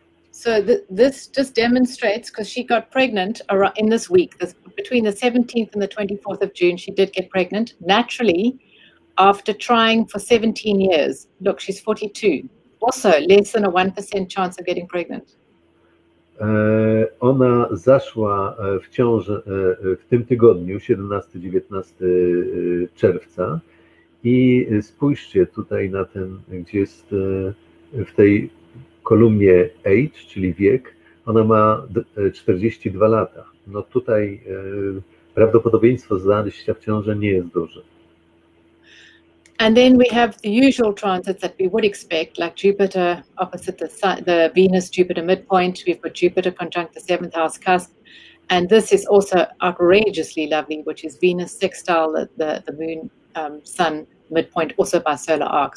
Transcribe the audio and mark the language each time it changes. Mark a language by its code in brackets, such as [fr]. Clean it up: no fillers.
[en] So this just demonstrates, because she got pregnant in this week, between the 17th and the 24th of June, she did get pregnant naturally after trying for 17 years. Look, she's 42. Also less than a 1% chance of getting pregnant. [pl] Ona zaszła w ciążę w tym tygodniu, 17-19 czerwca, i spójrzcie tutaj na ten, gdzie jest w tej kolumnie age, czyli wiek, ona ma 42 lata. No tutaj prawdopodobieństwo zajścia w ciążę nie jest duże. [en] And then we have the usual transits that we would expect, like Jupiter opposite the Sun, the Venus-Jupiter midpoint. We've got Jupiter conjunct the 7th house cusp. And this is also outrageously lovely, which is Venus sextile the Moon, Sun midpoint, also by solar arc.